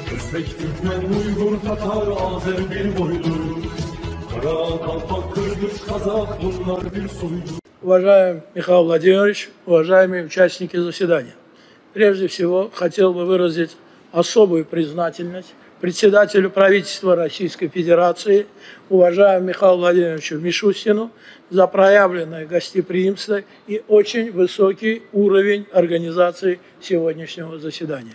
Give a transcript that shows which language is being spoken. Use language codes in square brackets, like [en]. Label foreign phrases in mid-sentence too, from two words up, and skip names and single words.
[tr] Özbek, Türkmen, Uygur, Tatar, Azer bir boydur. Kara, Kalpak, Kırgız, Kazak, bunlar bir soydur. [ru] Уважаемый Михаил Владимирович, уважаемые участники заседания. Прежде всего, хотел бы выразить особую признательность председателю правительства Российской Федерации, уважаемому Михаилу Владимировичу Мишустину, за проявленное гостеприимство и очень высокий уровень организации сегодняшнего заседания.